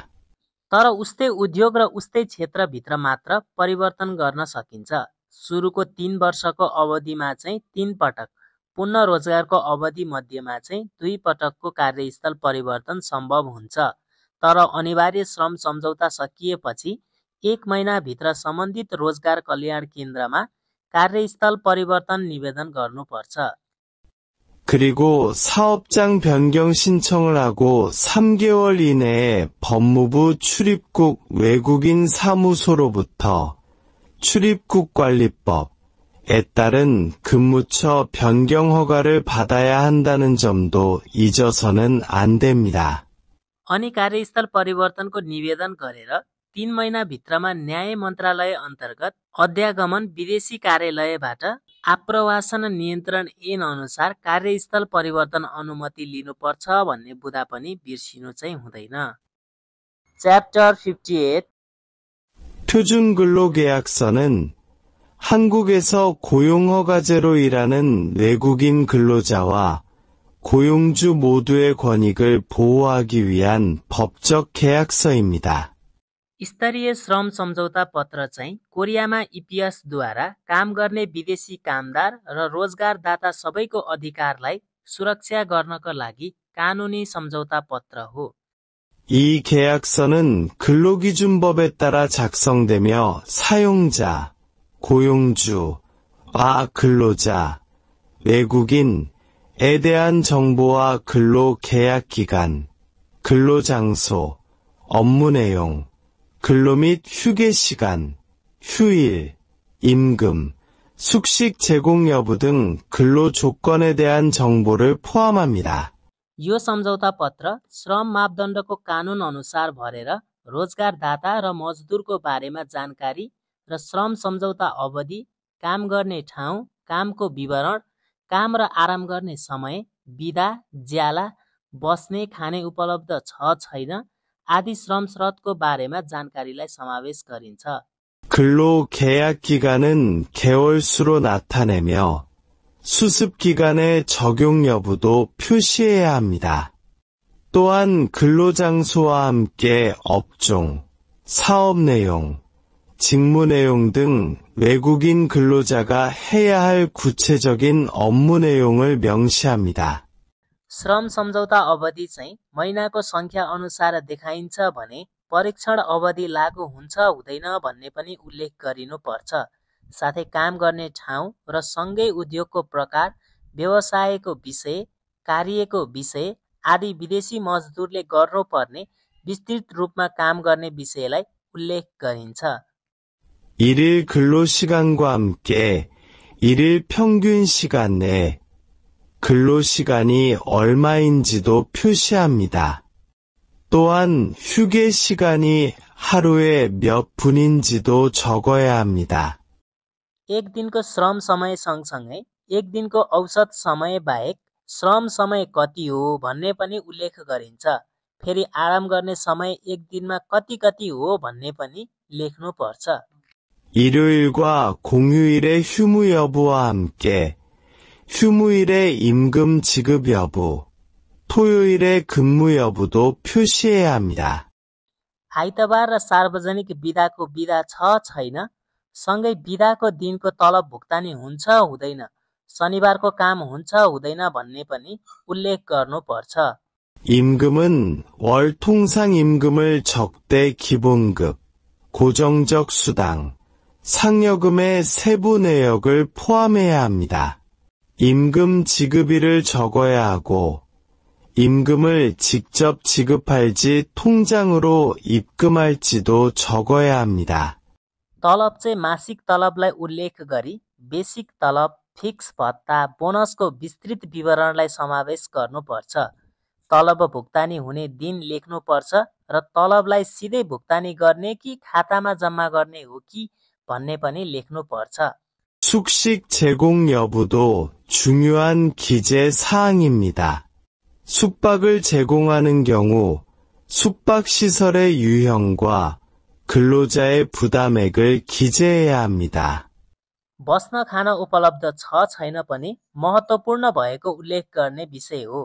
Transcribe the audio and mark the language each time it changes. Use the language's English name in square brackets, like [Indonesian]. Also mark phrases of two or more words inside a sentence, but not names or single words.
[Nepali] तर उस्तै उद्योग र उस्तै क्षेत्रभित्र मात्र परिवर्तन गर्न सकिन्छ। सुरुको 3 वर्षको अवधिमा चाहिँ 3 पटक, पुनः रोजगारको अवधि मध्यमा चाहिँ 2 पटकको कार्यस्थल परिवर्तन सम्भव हुन्छ। तर अनिवार्य श्रम सम्झौता सकिएपछि 1 महिनाभित्र सम्बन्धित रोजगार कल्याण केन्द्रमा कार्यस्थल परिवर्तन निवेदन गर्नुपर्छ। [Korean] 그리고 사업장 변경 신청을 하고 3개월 이내에 법무부 출입국 외국인 사무소로부터 출입국관리법, 따른 근무처 변경 허가를 받아야 한다는 점도 잊어서는 안 됩니다. [Nepali] अनि कार्यस्थल परिवर्तनको निवेदन गरेर 3 महिनाभित्रमा न्याय मन्त्रालय अन्तर्गत अध्यागमन विदेशी कार्यालयबाट आप्रवासन नियन्त्रण ऐन अनुसार कार्यस्थल परिवर्तन अनुमति लिनुपर्छ भन्ने बुदा पनि बिर्सिनु चाहिँ हुँदैन। च्याप्टर 58 [Korean] 표준근로계약서는 한국에서 고용허가제로 일하는 외국인 근로자와 고용주 모두의 권익을 보호하기 위한 법적 계약서입니다. [Nepali] स्तरीय श्रम सम्झौता पत्र चाहिँ कोरियामा इपिएसद्वारा काम गर्ने विदेशी कामदार र रोजगारदाता सबैको अधिकारलाई सुरक्षा गर्नको लागि कानुनी सम्झौता पत्र हो। [Korean] 이 계약서는 근로기준법에 따라 작성되며 사용자, 고용주와 근로자, 외국인에 대한 정보와 근로계약기간, 근로장소, 업무 내용, 근로 및 휴게 시간, 휴일, 임금, 숙식 제공 여부 등 근로 조건에 대한 정보를 포함합니다. [Nepali] यो सम्झौता पत्र श्रम मापदण्डको कानुन अनुसार भरेर रोजगारदाता र मजदुरको बारेमा जानकारी र श्रम सम्झौता अवधि, काम गर्ने ठाउँ, कामको विवरण, काम र आराम गर्ने समय, बिदा, ज्याला, बस्ने खाने उपलब्ध छ छैन आदि श्रम शर्तको बारेमा जानकारीलाई समावेश गरिन्छ। [Korean] 근로 계약 기간은 개월수로 나타내며 수습 기간의 적용 여부도 표시해야 합니다. 또한 근로장소와 함께 업종, 사업 내용, 직무 내용 등 외국인 근로자가 해야 할 구체적인 업무 내용을 명시합니다. [Nepali] श्रम सम्झौता अवधि चाहिँ महिनाको संख्या अनुसार देखाइन्छ भने परीक्षण अवधि लागू हुन्छ हुँदैन भन्ने पनि उल्लेख गरिनुपर्छ। साथै काम गर्ने ठाउँ र सँगै उद्योगको प्रकार, व्यवसायको विषय, कार्यको विषय आदि विदेशी मजदुरले गर्नुपर्ने विस्तृत रूपमा काम गर्ने विषयलाई उल्लेख गरिन्छ। [Korean] 일일 근로시간과 함께 일일 평균 시간 내 근로시간이 얼마인지도 표시합니다. 또한 휴게 시간이 하루에 몇 분인지도 적어야 합니다. [Nepali] एक दिनको श्रम समय सँगसँगै एक दिनको औसत समय बाहेक श्रम समय कति हो भन्ने पनि उल्लेख गरिन्छ। फेरि आराम गर्ने समय एक दिनमा कति हो भन्ने पनि लेख्नुपर्छ। [Korean] 일요일과 공휴일의 휴무 여부와 함께 휴무일의 임금 지급 여부, 토요일의 근무 여부도 표시해야 합니다. [Nepali] आइतबार र सार्वजनिक बिदाको बिदा छ छैन, सँगै बिदाको दिनको तलब भुक्तानी हुन्छ हुँदैन, शनिबारको काम हुन्छ हुँदैन भन्ने पनि उल्लेख गर्नुपर्छ। [Korean] 임금은 월 통상 임금을 적대 기본급, 고정적 수당, 상여금의 세부 내역을 포함해야 합니다. 임금 지급일을 적어야 하고 임금을 직접 지급할지 통장으로 입금할지도 적어야 합니다. [Nepali] तलब चाहिँ मासिक तलबलाई उल्लेख गरी बेसिक तलब, फिक्स भत्ता, बोनसको विस्तृत विवरणलाई समावेश गर्नुपर्छ। तलब भुक्तानी हुने दिन लेख्नुपर्छ र तलबलाई सिधै भुक्तानी गर्ने कि खातामा जम्मा गर्ने हो कि भन्ने पनि लेख्नुपर्छ। [Korean] 숙식 제공 여부도 중요한 기재 사항입니다. 숙박을 제공하는 경우 숙박시설의 유형과 근로자의 부담액을 기재해야 합니다. [Nepali] बस्न खान उपलब्ध छ छैन पनि महत्त्वपूर्ण भएको उल्लेख गर्ने विषय हो।